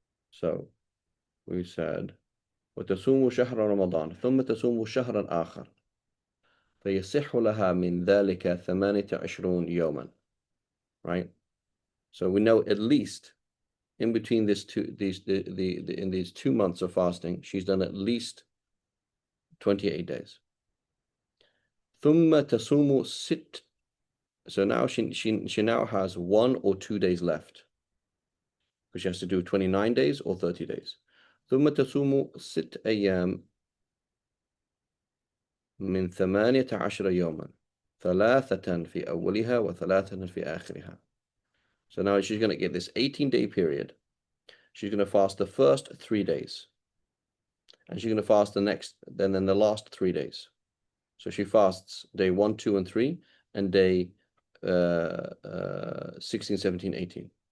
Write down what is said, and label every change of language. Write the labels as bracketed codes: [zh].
[en] So we said [ar] وتصوم شهر رمضان ثم تصوم شهرا آخر فيصح لها من ذلك 28 يوما, right? [en] So we know at least in between in these 2 months of fasting, she's done at least 28 days. [ar] ثم تصوم ست. [en] So now she now has 1 or 2 days left, because she has to do 29 days or 30 days. [ar] ثم تصوم 6 أيام من 18 يوما 3 في أولها و3 في آخرها. [en] So now she's going to get this 18-day period. She's going to fast the first 3 days, and she's going to fast then the last 3 days. So she fasts day 1, 2, and 3, and day 16, 17, 18.